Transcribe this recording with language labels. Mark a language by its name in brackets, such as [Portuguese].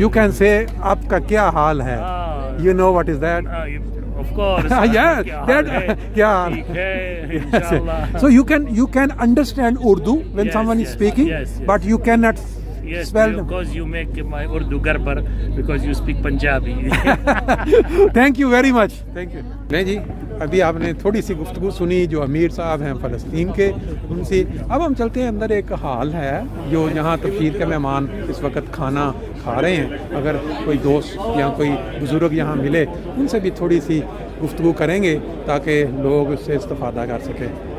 [English] You can say [Hindi] आपका क्या हाल है. [English] You know what is that? Of course. Yes. [Hindi] That क्या हाल. Inshallah. [English] So you can understand Urdu when someone is speaking, but you cannot. Yes, because you make my Urdu garbar because you speak Punjabi. Thank you very much. Thank you. [Hindi] नहीं जी, अभी आपने थोड़ी सी गुफ्तगू सुनी जो अमीर साहब हैं फ़लस्तीन के, उनसे। अब हम चलते हैं अंदर। एक हाल है जो यहाँ तफरीद के मेहमान इस वक्त खाना खा रहे हैं। अगर कोई दोस्त या कोई बुज़ुर्ग यहाँ मिले, उनसे भी थोड़ी सी गुफ्तगू करेंगे ताकि लोग उससे इस्तेफ़ादा कर सकें।